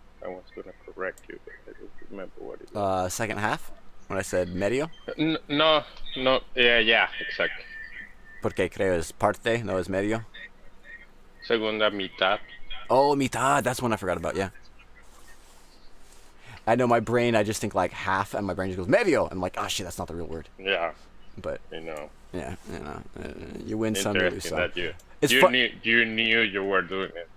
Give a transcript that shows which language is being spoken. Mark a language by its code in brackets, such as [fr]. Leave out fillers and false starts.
[en] I was gonna correct you, but I don't remember what it was. Second half, when I said medio. No. Yeah, exactly. [es] Porque creo es parte, no es medio. Segunda mitad. Oh, mitad. [en] That's one I forgot about. Yeah. I know my brain. I just think like half, and my brain just goes medio. And I'm like, oh shit, that's not the real word. Yeah. But you know. Yeah, you win some, you lose some. You knew you were doing it.